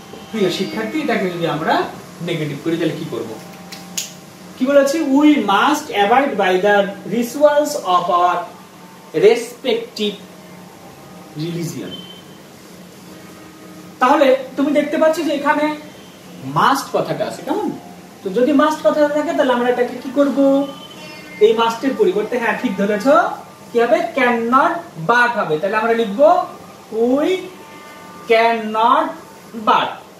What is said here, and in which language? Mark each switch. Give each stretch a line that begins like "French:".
Bangla: প্রিয় শিক্ষার্থী, এটাকে যদি আমরা নেগেটিভ করি তাহলে কি করব? কি বলেছি?
English: we must abide by the rituals of our respective religion।
Bangla: তাহলে তুমি দেখতে পাচ্ছ যে এখানে মাস্ট কথাটা আছে। কেমন, তো যদি মাস্ট কথাটা থাকে তাহলে আমরা এটাকে কি করব? এই মাস্টের পরিবর্তে, হ্যাঁ ঠিক ধরেছো, কি হবে? ক্যান নট বাট হবে। তাহলে আমরা লিখব উই ক্যান নট বাট।